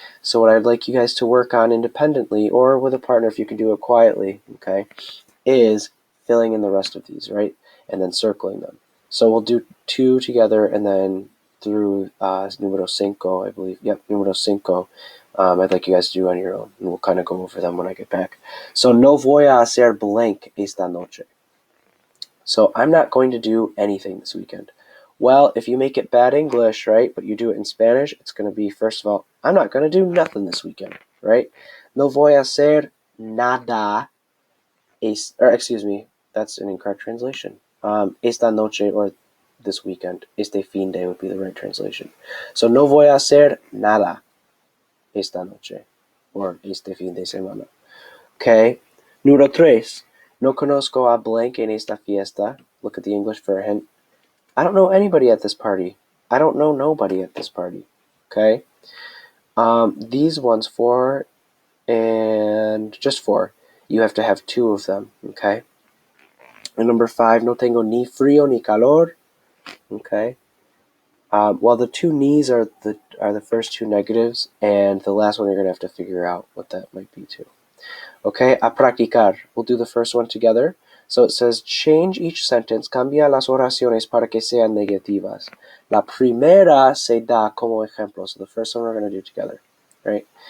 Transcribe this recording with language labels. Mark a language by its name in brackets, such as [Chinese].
[English] So what I'd like you guys to work on independently, or with a partner if you can do it quietly, okay, is filling in the rest of these, right? And then circling them. So we'll do two together, and then through [Spanish] numero cinco, [English] I believe. Yep, numero cinco. I'd like you guys to do on your own, and we'll kind of go over them when I get back. [Spanish] So, no voy a hacer blank esta noche. [English] So I'm not going to do anything this weekend. Well, if you make it bad English, right, but you do it in Spanish, it's going to be, first of all, I'm not going to do nothing this weekend, right? [Spanish] No voy a hacer nada, [English] excuse me, that's an incorrect translation. [Spanish] Esta noche, [English] or this weekend. [Spanish] Este fin de [English] would be the right translation. [Spanish] So no voy a hacer nada esta noche, or este fin de semana. Okay. Número 3. No conozco a blank en esta fiesta. [English] Look at the English for a hint. I don't know anybody at this party. I don't know nobody at this party. Okay. These ones, 4 and just 4. You have to have 2 of them. Okay. And number 5. [Spanish] No tengo ni frío ni calor. [English] Okay. Well, the 2 ni's are the first 2 negatives, and the last one you're gonna have to figure out what that might be too. Okay, [Spanish] a practicar. [English] We'll do the first one together. So it says, change each sentence. [Spanish] Cambia las oraciones para que sean negativas. La primera se da como ejemplo. [English] So the first one we're going to do together, right?